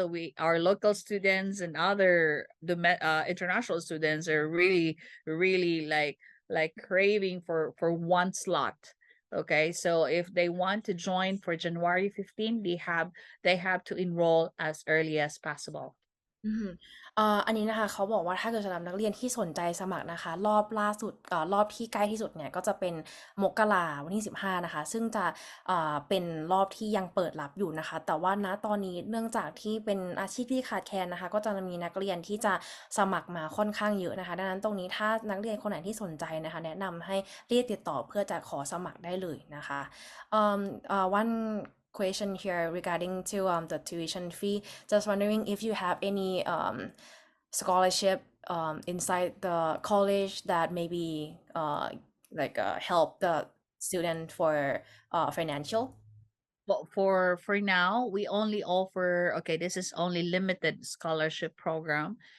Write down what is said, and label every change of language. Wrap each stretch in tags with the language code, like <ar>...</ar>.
<en>So our local students and other international students are really like craving for one slot. Okay, so if they want to join for January 15, they have to enroll as early as possible.</en> <th>อันนี้นะคะเขาบอกว่าถ้าเกิดสำหรับนักเรียนที่สนใจสมัครนะคะรอบล่าสุดรอบที่ใกล้ที่สุดเนี่ยก็จะเป็นมกราวันที่15นะคะซึ่งจะเป็นรอบที่ยังเปิดรับอยู่นะคะแต่ว่าณตอนนี้เนื่องจากที่เป็นอาชีพที่ขาดแคลนนะคะก็จะมีนักเรียนที่จะสมัครมาค่อนข้างเยอะนะคะดังนั้นตรงนี้ถ้านักเรียนคนไหนที่สนใจนะคะแนะนำให้รีบติดต่อเพื่อจะขอสมัครได้เลยนะคะ</th> <en>one question here regarding to the tuition fee. Just wondering if you have any scholarship inside the college that maybe help the student for financial. But for now, we only offer, okay, this is only limited scholarship program.</en>